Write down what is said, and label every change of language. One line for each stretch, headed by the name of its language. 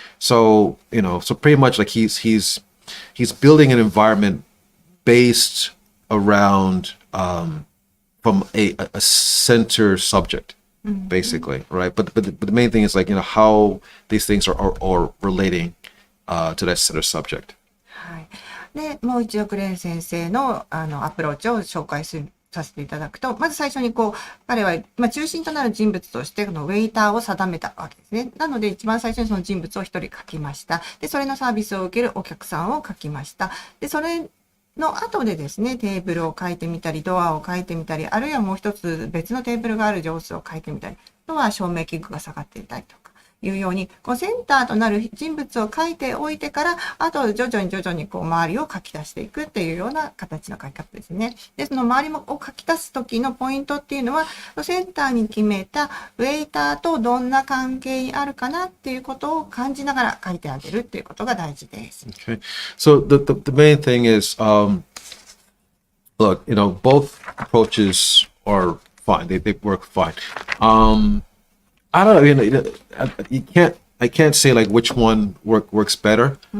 English: So so pretty much like he's building an environment based around from a center subject. Basically, right? But the main thing is like how these things are relating to that center subject.
Japanese: はい。で、もう一度クレーン先生のアプローチを紹介させていただくと、まず最初にこう彼は中心となる人物としてこのウェイターを定めたわけですね。なので一番最初にその人物を一人書きました。で、それのサービスを受けるお客さんを書きました。で、それの後でですね、テーブルを書いてみたり、ドアを書いてみたり、あるいはもう一つ別のテーブルがある様子を書いてみたり、あとは照明器具が下がっていたりとか。いうように、センターとなる人物を書いておいてから、あと徐々に周りを書き出していくっていうような形の書き方ですね。で、その周りを書き出す時のポイントっていうのは、センターに決めたウェイターとどんな関係にあるかなっていうことを感じながら書いてあげるっていうことが大事です。
English: Okay. So the main thing is, look, both approaches are fine. They work fine. I don't know, I can't say like which one works better.